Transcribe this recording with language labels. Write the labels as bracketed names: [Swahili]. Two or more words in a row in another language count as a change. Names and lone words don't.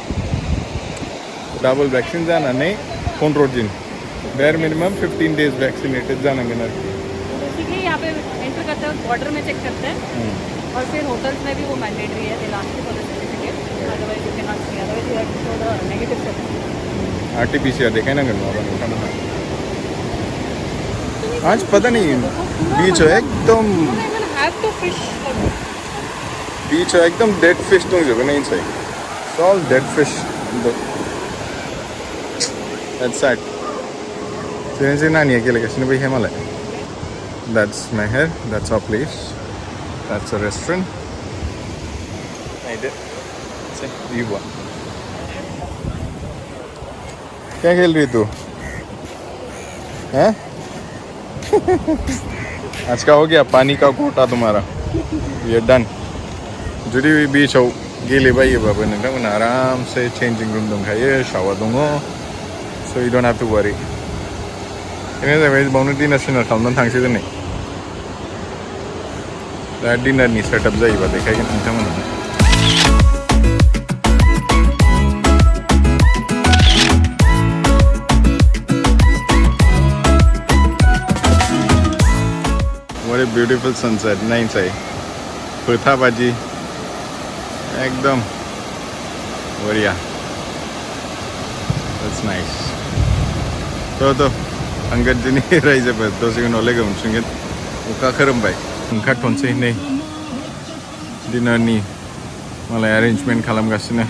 [English] double vaccine [Bodo] जानानै 15 दिन, [English] bare minimum 15 days vaccinated [Bodo] जानांगोन आरोखि। [Hindi] बेसिकली यहाँ पे एंटर करते हैं, बॉर्डर में चेक करते हैं, और फिर होटल्स में भी वो मैंडेटरी है, [English] last for the certificate, otherwise you cannot see, otherwise you have to show the negative certificate. [Bodo] आरटीपीसीआर देखायनांगोन नङाबा नोंथांमोनहा। [Hindi] आज पता नहीं बीच एकदम बीच एकदम [English] dead fish [Bodo] दंजोबो नै [English] inside, it's all dead fish. That's sad. Seriously, [Bodo] नानिया गेलेगासिनो बैहाय मालाय। [English] That's my hair. That's our place. That's a restaurant. [Bodo] नायदो, से भ्यूआ। [Hindi] क्या खेल रही तू? हैं? आज का हो गया पानी का कोटा तुम्हारा, ये डन। [Bodo] जुदि बीचआव गेलेबायोबाबो नोंथांमोना आरामसे [English] changing room [Bodo] दंखायो, शावर दङ, [English] so you don't have to worry। [Bodo] बेनो जाबाय बावनो डिनार सिनार खालामनानै थांसै दिनै। दा डिनारनि सेटआप जायोबा देखायगोन नोंथांमोना। [English] What a beautiful sunset, [Bodo] नायनोसै फोथा बादि [Hindi] एकदम बढिया। [English] That's nice। [Bodo] तो थांगोन दिनै रायजोफोर, दसे उनाव लोगो मोनफिनगोन। अखा खोरोमबाय, ओंखारथ'नोसै नै डिनारनि मालाय एरेन्जमेन्ट खालामगासिनो।